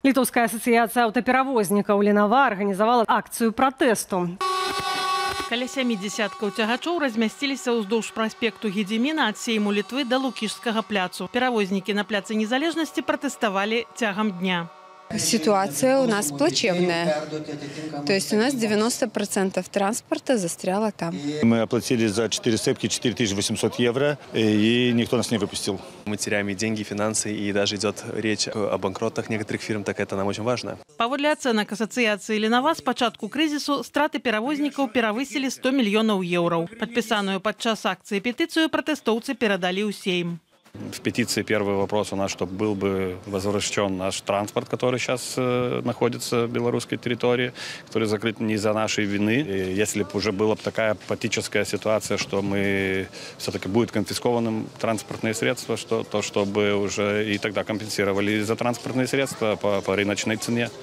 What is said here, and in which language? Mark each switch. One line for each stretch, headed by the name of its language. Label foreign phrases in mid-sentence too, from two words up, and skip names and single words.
Russian: Литовская ассоциация
Belarusian: аўтаперавознікаў Ленава арганізавала акцыю пратэсту. Каля 70 цягачоў размясціліся ўздоўж праспекту Гедзіміна ад сейму Літвы да Лукішскага пляцу. Перавознікі на пляцы Незалежнасці пратэставалі цягам дня.
Russian: Ситуация у нас плачевная. То есть у нас 90% транспорта застряло там. Мы оплатили за 4 сцепки 4800 евро, и никто нас не выпустил. Мы теряем и деньги, и финансы, и даже идет речь о банкротах некоторых фирм, так это нам очень важно.
Belarusian: Паводле ацэнак асацыяцыі Ленава, з пачатку крызісу страты перавознікаў перавысілі 100 мільёнаў еўраў. Падпісаную падчас акцыі петыцыю пратэстоўцы перадалі ў сейм.
Russian: В петиции первый вопрос у нас, чтобы был бы возвращен наш транспорт, который сейчас находится в белорусской территории, который закрыт не из-за нашей вины. И если бы уже была такая патическая ситуация, что мы все-таки будет конфискованным транспортные средства, то чтобы уже и тогда компенсировали за транспортные средства по рыночной цене.